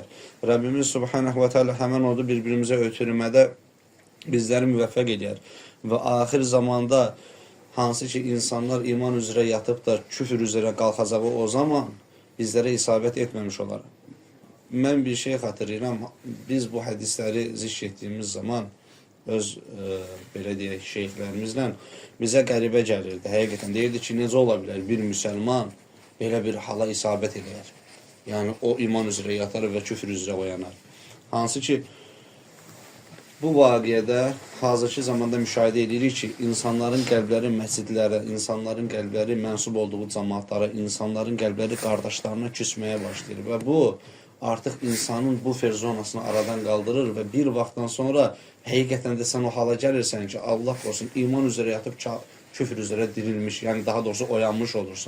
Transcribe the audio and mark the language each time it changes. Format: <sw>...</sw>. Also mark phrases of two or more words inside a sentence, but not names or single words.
<tr>Rabbimiz Subhanahu ve Teala hemen orada birbirimize ötürmədə bizleri müvəffəq edər. Ve ahir zamanda hansı ki insanlar iman üzere yatıp da küfür üzere kalkacağı o zaman bizlere isabet etmemiş olar. Ben bir şey hatırlayıram. Biz bu hadisleri zikr ettiğimiz zaman</tr> <az>öz belə deyək şeyhlərimizlə bizə qəribə gəlirdi. Həqiqətən deyirdi ki, necə ola bilər bir müsəlman belə bir hala isabət edər. Yəni o iman üzrə yatar və küfür üzrə oyanar. Hansı ki bu vaqiədə hazırki zamanda müşahidə edirik ki, insanların qəlbləri məscidlərə, insanların qəlbləri mənsub olduğu cemaatlara, insanların qəlbləri qardaşlarına küsməyə başlayır və bu artıq insanın bu zonasını aradan qaldırır və bir vaxtdan sonra həqiqətən də sən o hala gəlirsən ki, Allah qorusun, iman üzrə yatıb küfür üzrə dirilmiş, yəni daha doğrusu oyanmış olursan.</az>